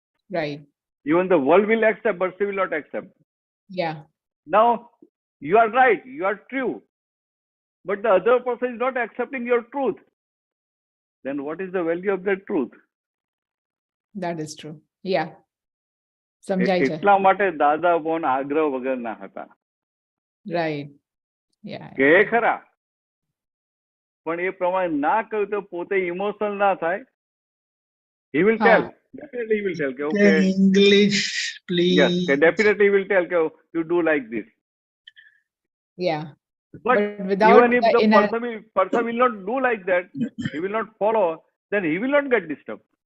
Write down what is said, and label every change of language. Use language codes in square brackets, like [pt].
[en] Right. Even the world will accept, but she will not accept. Yeah. Now, you are right, you are true. But the other person is not accepting your truth. Then what is the value of that truth? That is true. Yeah. [gu] સમજાય છે. એટલા માટે દાદા ભગવાન આગ્રહ વગરના હતા. [en] Right. Yeah. [gu] કે ખરા. પણ એ પ્રમાણે ના કહ્યું તો પોતે ઇમોશનલ ના થાય. [en] He will tell. Definitely he will tell. Okay. English, please. Yes. Definitely he will tell. You do like this. Yeah. But without even if the person will not do like that, he will not follow, then he will not get disturbed.